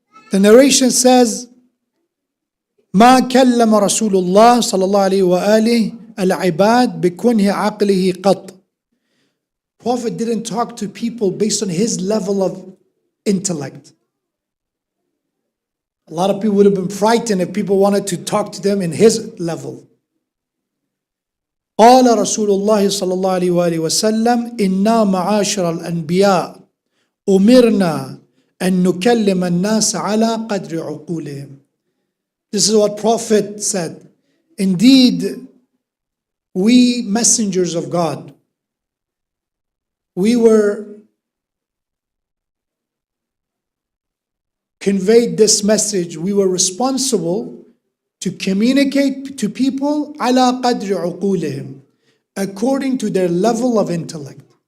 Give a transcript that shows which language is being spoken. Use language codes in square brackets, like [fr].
[en] The narration says, [ar] ما كلم رسول الله صلى الله عليه وآله العباد بكنه عقله قط. [en] Prophet didn't talk to people based on his level of intellect. A lot of people would have been frightened if people wanted to talk to them in his level. [ar] قال رسول الله صلى الله عليه وآله وسلم إنا معاشر الأنبياء أمرنا أن نكلم الناس على قدر عقولهم. [en] This is what Prophet said. Indeed, we messengers of God, we were conveyed this message. We were responsible to communicate to people [ar] على قدر عقولهم, [en] according to their level of intellect.